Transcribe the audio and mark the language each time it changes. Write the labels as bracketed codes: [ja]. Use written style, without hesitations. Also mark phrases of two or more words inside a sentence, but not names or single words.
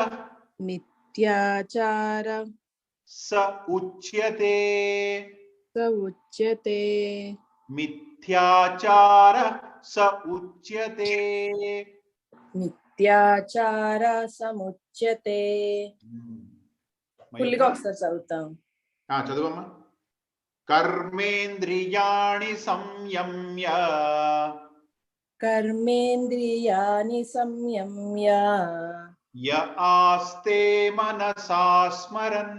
[sa] Mityachara. स उच्यते. स उच्यते. मिथ्याचार स उच्यते. मिथ्याचार समुच्यते. [te] ఫుల్గా Mayura? ఒకసారి చదువుతాం. చదువమ్మా. [sa] కర్మేంద్రియాణి సంయమ్య. కర్మేంద్రియాణి సంయమ్య. య ఆస్తే మనసా స్మరన్.